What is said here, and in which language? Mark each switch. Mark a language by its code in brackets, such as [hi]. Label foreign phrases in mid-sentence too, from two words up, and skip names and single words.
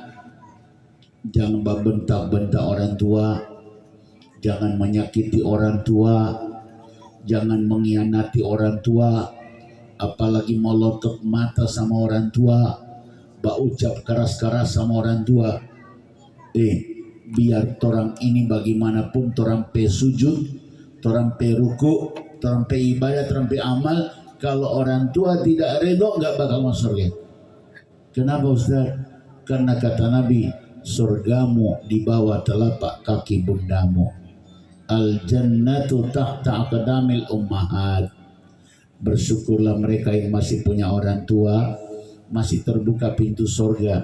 [id] Jangan bentak-bentak orang tua, jangan menyakiti orang tua, jangan mengkhianati orang tua, apalagi melotot mata sama orang tua, ucap keras-keras sama orang tua. [xmm] Biar torang ini bagaimanapun torang pe sujud, torang pe ruku, torang pe ibadah, torang pe amal, [id] kalau orang tua tidak redho nggak bakal masuk surga. Kenapa Ustaz? Karena kata Nabi, surgamu di bawah telapak kaki bundamu. [ar] الجنة تحت أقدام الأمهات. [id] Bersyukurlah mereka yang masih punya orang tua, masih terbuka pintu surga.